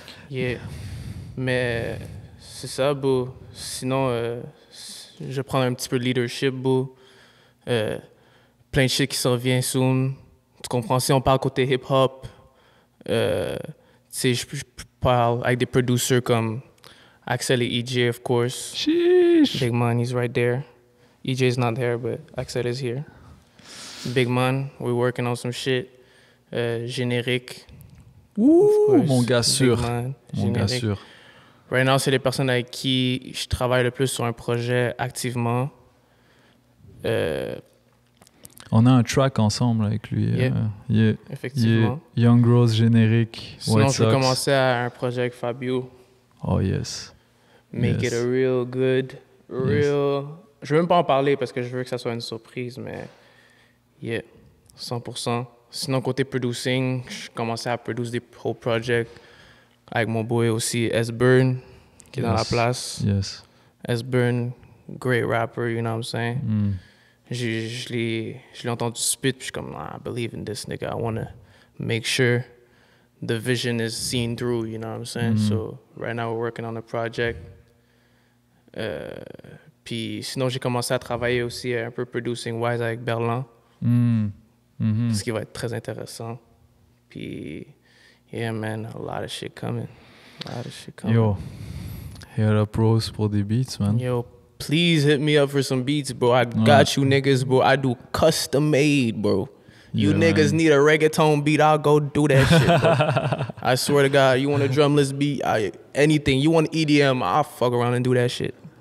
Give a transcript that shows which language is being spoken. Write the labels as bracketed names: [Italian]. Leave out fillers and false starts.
[French] Yeah. Mais c'est ça, bro. Sinon, je vais prendre un petit peu de leadership, bro. Plein de shit qui s'en vient soon. Tu comprends? Si on parle côté hip-hop, je parle avec des producers comme Axel et EJ, [English] of course. Sheesh. Big Man, he's right there. EJ's not there, but Axel is here. Big Man, we're working on some shit. [French] Générique. Ouh, mon gars sûr. Mon gars sûr. [English] Right now, [French] c'est les personnes avec qui je travaille le plus sur un projet activement. On a un track ensemble avec lui. Yeah. Effectivement. Young Rose générique. Sinon, je vais commencer à un projet avec Fabio. [English] Oh yes. Make it a real good, real... Yes. [French] Je veux même pas en parler parce que je veux que ça soit une surprise, mais... [English] Yeah, 100%. [French] Sinon, côté producing, je commençais à produire des whole projects avec mon boy aussi, S-Burn, qui est dans la place. [English] Yes. S-Burn, great rapper, you know what I'm saying? [French] Je l'ai entendu spit, puis je suis comme, [English] I believe in this nigga. I want to make sure the vision is seen through, you know what I'm saying? So, right now, we're working on a project. [French] Puis sinon, j'ai commencé à travailler aussi un peu producing-wise avec Berlan. Ce qui va être très intéressant. [English] Puis, yeah, man, a lot of shit coming. Yo, hit up Rose [French] pour des beats, [English] man. Yo, please hit me up for some beats, bro. I got you niggas, bro. I do custom made, bro. You niggas need a reggaeton beat, I'll go do that shit, bro. I swear to God, you want a drumless beat, anything. You want EDM, I'll fuck around and do that shit.